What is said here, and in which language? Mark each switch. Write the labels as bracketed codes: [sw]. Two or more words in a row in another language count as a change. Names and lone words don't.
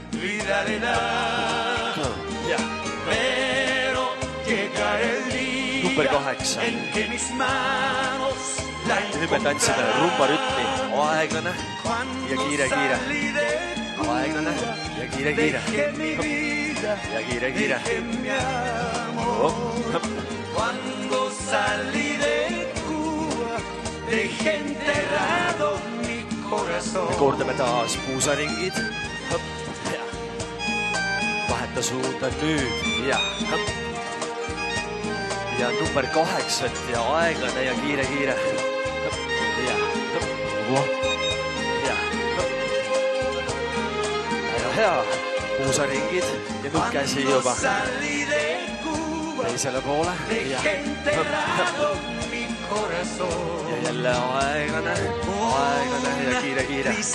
[en] Number 8. [et] Nüüd me tantsime rumbarütmi. Aeglane ja kiire. Aeglane ja kiire. Ja kiire. [es] Cuando salí de Cuba, dejé enterrado mi corazón. [et] Kordame taas puusaringid. Vaheta suunda nüüd. Ja number 8 ja aeglane ja kiire. Hea, puusaringid ja nüüd käsi juba teisele poole ja jälle aeglane ja kiire.